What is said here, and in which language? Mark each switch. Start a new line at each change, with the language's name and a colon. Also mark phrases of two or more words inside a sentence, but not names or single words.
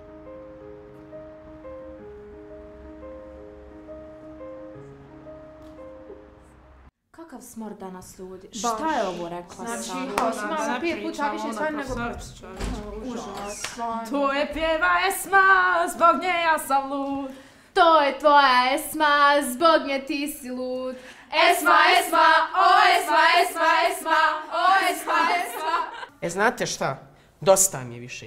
Bosnian: Kakav smor danas ljudi. Šta je ovo rekla sam? Znači, 5 puta više stvari nego užas. To je pjeva Esma, zbog nje ja sam lud. To je tvoja Esma, zbog nje ti si lud. Esma, Esma, o Esma, Esma, Esma, o Esma, Esma. Znate šta? Dosta mi je više.